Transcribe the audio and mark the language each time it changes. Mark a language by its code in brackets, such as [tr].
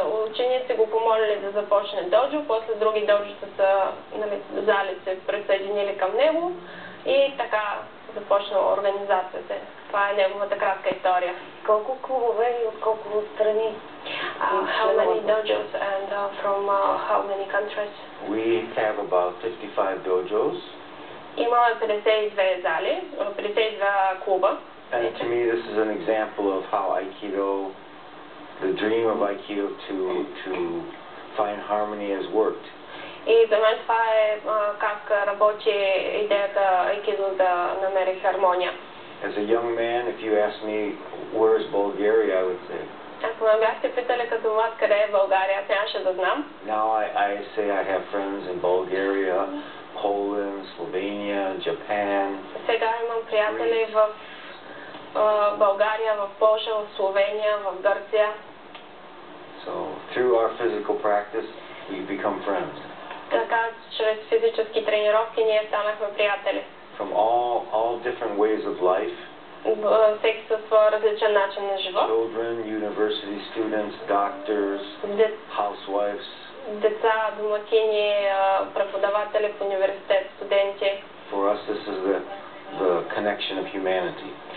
[bg] Ученици го помолили да започне доджо, после други доджота са зали се присъединили към него и така започнала организацията. Това е неговата кратка история. Колко клубове и от колко страни? [en] How many dojos and from how many countries? We have about 55 dojos. [bg] Имаме 52 зали, 52 клуба. [en] And to me this is an example of how Aikido, the dream of Aikido to find harmony has worked. [bg] И за мен това е как работи идеята айкидо да намери хармония. [en] As a young man, if you ask me where is Bulgaria, I would say. [bg] Ако ме бяхте питали като млад къде е България, аз нямаше да знам. [en] Now I say I have friends in Bulgaria, Poland, Slovenia, Japan. [bg] Сега имам приятели в България, в Полша, в Словения, в Гърция. [en] So through our physical practice, we become friends. [bg] Така, чрез физически тренировки ние станахме приятели. [en] From all different ways of life. [bg] Всеки със своя различен начин на живот. [en] Children, university students, doctors, housewives. [bg] Деца, домакини, преподаватели в университет, студенти. [en] For us, this is the connection of humanity.